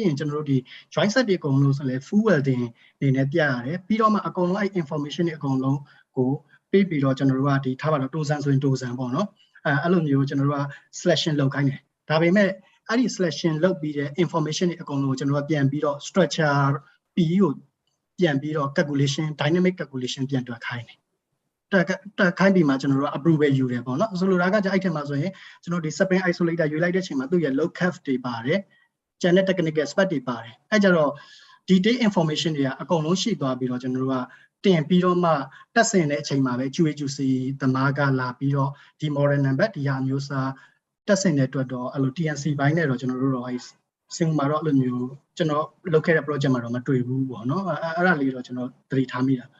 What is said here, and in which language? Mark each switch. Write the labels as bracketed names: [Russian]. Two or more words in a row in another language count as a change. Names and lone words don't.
[Burmese] ရင်ကျွန်တော်တို့ဒီ [English] joint set [Burmese] တွေအကုန်လုံးဆိုလဲ [English] full welding [Burmese] နေနဲ့ပြရတယ်ပြီးတော့မှအကုန်လုံးအဲ့ information တွေအကုန်လုံးကိုပေးပြီးတော့ကျွန်တော်တို့ကဒီထားပါတော့ Tozen ဆိုရင် Tozen ပေါ့နော်အဲ့လိုမျိုးကျွန်တော် တို့က selection လုပ်ခိုင်းတယ်ဒါပေမဲ့အဲ့ဒီ selection လုပ်ပြီးတဲ့ information တွေအကုန်လုံးကိုကျွန်တော်တို့ပြန်ပြီးတော့ [English] structure P [Burmese] ကိုပြန်ပြီးတော့ [English] calculation dynamic calculation [Burmese] ပြန် တွက်ခိုင်းတယ်တက်ခိုင်းပြီးမှကျွန်တော်တို့ approval ယူတယ်ပေါ့နော်ဆိုလိုတာကကြအဲ့ထက်မှာဆိုရင်ကျွန်တော်ဒီ [English] spring isolator [Burmese] ယူလိုက်တဲ့အချိန်မှာသူ့ရဲ့ [English] load cap [Burmese] တွေပါတယ်ကျန်တဲ့ [English] technical spec [Burmese] တွေပါတယ်အဲ့ကြတော့ [English] detail information [Burmese] တွေကအကုန်လုံးရှိသွားပြီးတော့ကျွန်တော်တို့ကတင်ပြီးတော့မှတက်ဆင်တဲ့အချိန်မှာပဲ QA/QC သမားကလာပြီးတော့ဒီ [English] model number [Burmese] ဒီဟာမျိုးစားတက်ဆင်တဲ့အတွက်တော့အဲ့လို TNC ဘိုင်းနဲ့တော့ကျွန်တော်တို့တော့စင်မာတော့အဲ့လိုမျိုးကျွန်တော်လုပ်ခဲ့တဲ့ project မှာတော့မတွေ့ဘူးပေါ့နော်အဲ့ဒါလေးတော့ကျွန်တော်သတိထားမိတာပါ